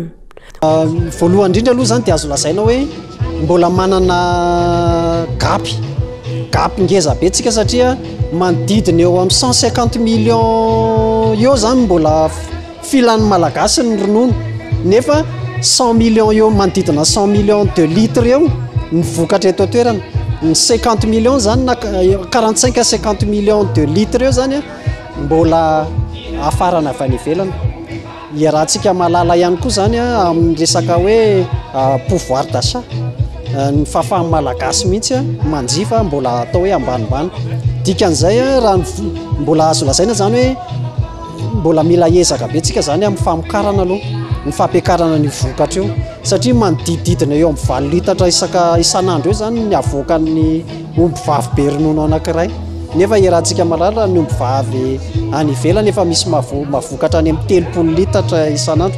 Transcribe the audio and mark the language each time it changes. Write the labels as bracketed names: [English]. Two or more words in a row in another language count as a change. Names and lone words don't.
[Malagasy] Voalohany indrindra aloha zany dia azo lazaina hoe mbola manana gapy ngeza be tsika satria manodidina eo amin'ny 150 millions eo zany mbola filan'ny malagasy ny ronono nefa 100 millions eo manodidina 100 [French] millions de litres [Malagasy] eo ny vokatra eto toerana ny 50 millions zany na [French] 45 à 50 millions de litres [Malagasy] eo zany mbola afarana avy any ivelany. Iarahantsika malala ihany koa zany amin'ny resaka hoe [French] pouvoir d'achat [Malagasy] ny fahafahan'ny malagasy mihitsy manjifa mbola atao hoe ambanimbany dikan'izay raha mbola azo lazaina zany hoe mbola mila ezaka be tsika zany amin'ny famokarana aloha ny fampiakarana ny vokatra eo satria manodididina eo amin'ny 20 litatra isan'andro eo zany ny avoakan'ny omby vavy be ronono anankiray nefa iarahantsika malala ny omby vavy any ivelany efa misy mavokatra any amin'ny 30 litatra isan'andro.